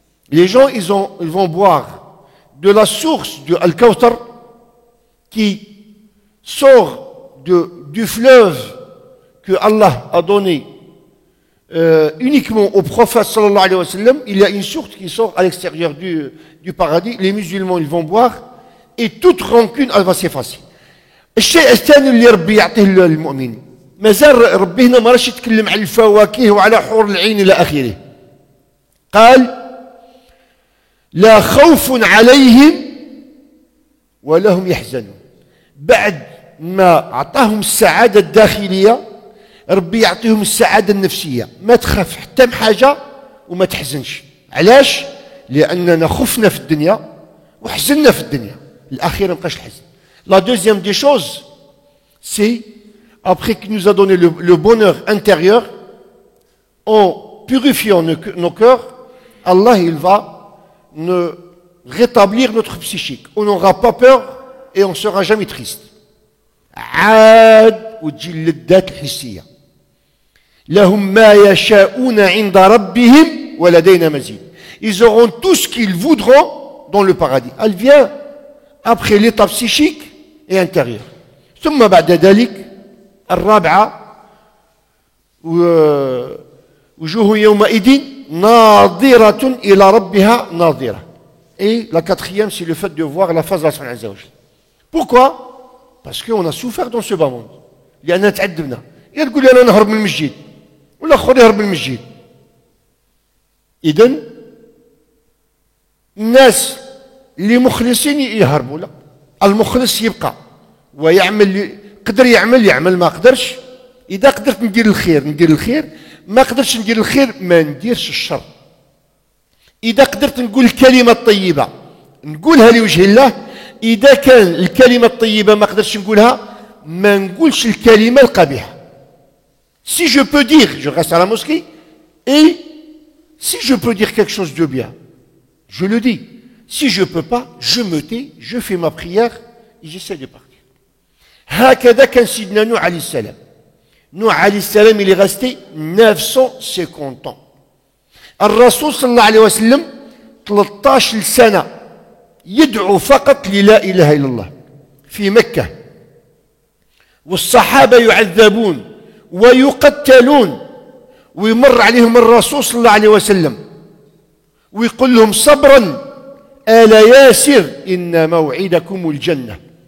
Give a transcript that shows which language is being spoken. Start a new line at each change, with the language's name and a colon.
French: Les gens, ils vont boire de la source du Al-Kawthar qui sort du fleuve que Allah a donné uniquement au prophète sallallahu alayhi wa sallam. Il y a une source qui sort à l'extérieur du paradis. Les musulmans, ils vont boire et toute rancune, elle va s'effacer.
Arabic: الشيء الثاني اللي ربي يعطيه للمؤمن مازال ربي هنا ما راش يتكلم على الفواكه وعلى حور العين الى اخره. قال لا خوف عليهم ولا هم يحزنون. بعد ما اعطاهم السعاده الداخليه ربي يعطيهم السعاده النفسيه. ما تخاف حتى من حاجه وما تحزنش. علاش؟ لاننا خفنا في الدنيا وحزننا في الدنيا. الاخير ما بقاش الحزن.
French: La deuxième des choses, c'est, après qu'il nous a donné le bonheur intérieur, en purifiant nos cœurs, Allah il va rétablir notre psychique. On n'aura pas peur et on ne sera jamais triste.
Arabic: عاد وتجي اللذات الحسية. لهم ما يشاءون عند ربهم ولدينا مزيد.
French: Ils auront tout ce qu'ils voudront dans le paradis. Elle vient après l'état psychique et intérieur.
Arabic: ثم بعد ذلك الرابعة وجوه يومئذ ناظرة إلى ربها ناظرة.
French: Et la quatrième, c'est le fait de voir la face de Allah Azza wa Jal. Pourquoi? Parce qu'on a souffert dans ce bas monde.
Arabic: لأننا تعذبنا. يا تقول لي أنا نهرب من المسجد ولا آخر يهرب من المسجد. إذن الناس اللي مخلصين يهربوا، لا، المخلص يبقى ويعمل، قدر يعمل ما قدرش. إذا قدرت ندير الخير، ما قدرتش ندير الخير ما نديرش الشر. إذا قدرت نقول الكلمة الطيبة نقولها لوجه الله، إذا كان الكلمة الطيبة ما قدرتش نقولها ما نقولش الكلمة القبيحة.
French: Si je peux dire, je reste à la mosquée, et si je peux dire quelque chose de bien, je le dis. Si je ne peux pas, je me tais, je fais ma prière et j'essaie de partir.
Arabic: هكذا كان سيدنا نوح عليه السلام.
French: نوح عليه السلام il est resté 950 ans.
Arabic: الرسول صلى الله عليه وسلم 13 سنة يدعو فقط للا إله إلا الله في مكة، والصحابة يعذبون ويقتلون، ويمر عليهم الرسول صلى الله عليه وسلم ويقول لهم صبرا آل ياسر إن موعدكم الجنة.